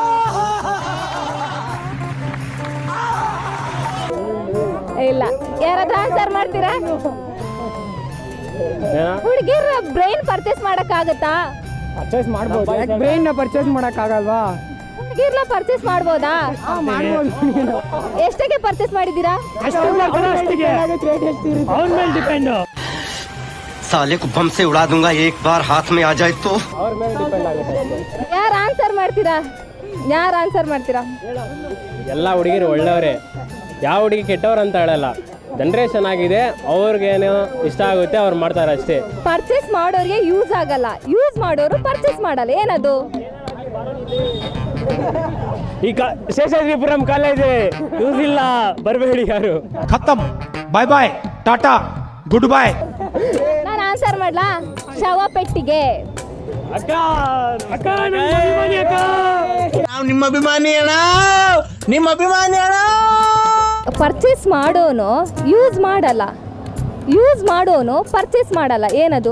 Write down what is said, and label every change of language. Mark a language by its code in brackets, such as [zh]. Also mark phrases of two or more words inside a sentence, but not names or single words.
[kn] ಇಲ್ಲ, ಯಾರಾದ್ರೂ ಆನ್ಸರ್ ಮಾಡ್ತೀರಾ? ಏನೋ ಹುಡುಗಿರ [en] brain purchase [kn] ಮಾಡಕ್ಕಾಗತ್ತಾ? ಪರ್ಚೇಸ್ ಮಾಡ್ಬೋದು, [en] brain purchase [kn] ಮಾಡಕ್ಕಾಗಲ್ವಾ? ಹುಡುಗಿರ್ನ ಪರ್ಚೇಸ್ ಮಾಡ್ಬೋದಾ? ಎಷ್ಟಕ್ಕೆ ಪರ್ಚೇಸ್ ಮಾಡಿದ್ದೀರಾ? [hi] साले को बम से उड़ा दूंगा एक बार हाथ में आ जाए तो। [kn] ಅವ್ರ ಮೇಲೆ ಡಿಪೆಂಡ್ ಆಗುತ್ತೆ. ಯಾರು ಆನ್ಸರ್ ಮಾಡ್ತೀರಾ? ಯಾರು ಆನ್ಸರ್ ಮಾಡ್ತೀರಾ? ಎಲ್ಲ ಹುಡುಗಿರು ಒಳ್ಳೆಯವರೇ, ಯಾವ ಹುಡುಗಿ ಕೆಟ್ಟವ್ರು ಅಂತ ಹೇಳಲ್ಲ. ಜನ್ರೇಷನ್ ಆಗಿದೆ, ಅವ್ರಿಗೇನು ಇಷ್ಟ ಆಗುತ್ತೆ ಅವ್ರು ಮಾಡ್ತಾರೆ ಅಷ್ಟೇ. ಪರ್ಚೇಸ್ ಮಾಡೋರಿಗೆ ಯೂಸ್ ಆಗಲ್ಲ, ಯೂಸ್ ಮಾಡೋರು ಪರ್ಚೇಸ್ ಮಾಡಲ್ಲ, ಏನದು? ಈ ಶೇಷಾದ್ರಿಪುರಂ ಕಾಲೇಜ್ ಯೂಸ್ ಇಲ್ಲ, ಬರಬೇಡಿ ಯಾರು. [en] खत्म, bye bye, tata, good bye. [kn] ನಾನು ಆನ್ಸರ್ ಮಾಡ್ಲಾ? ಶವ ಪೆಟ್ಟಿಗೆ. ಅಕ್ಕ ಅಕ್ಕ ನಮ್ಮ ಅಭಿಮಾನಿ ಅಕ್ಕ. ನಿಮ್ಮ ಅಭಿಮಾನಿ ಅಣ್ಣ, ನಿಮ್ಮ ಅಭಿಮಾನಿ ಅಣ್ಣ. ಪರ್ಚೇಸ್ ಮಾಡೋನು ಯೂಸ್ ಮಾಡಲ್ಲ, ಯೂಸ್ ಮಾಡೋನು ಪರ್ಚೇಸ್ ಮಾಡಲ್ಲ, ಏನದು?